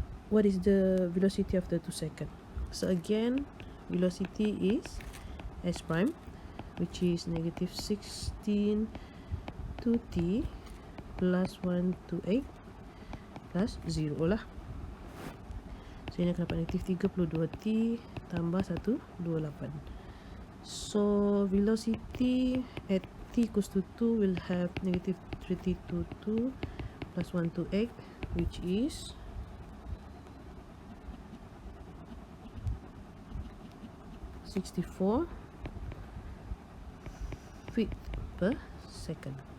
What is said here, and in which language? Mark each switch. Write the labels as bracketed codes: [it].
[en] What is the velocity after 2 seconds? So again, velocity is s prime, which is negative 16 2t plus 1 to 8 plus 0 lah. [ms] So ini akan dapat negatif 32t tambah 128. [en] So velocity at t equals to 2 will have negative 32 plus 1 to 8, which is 64 feet per second.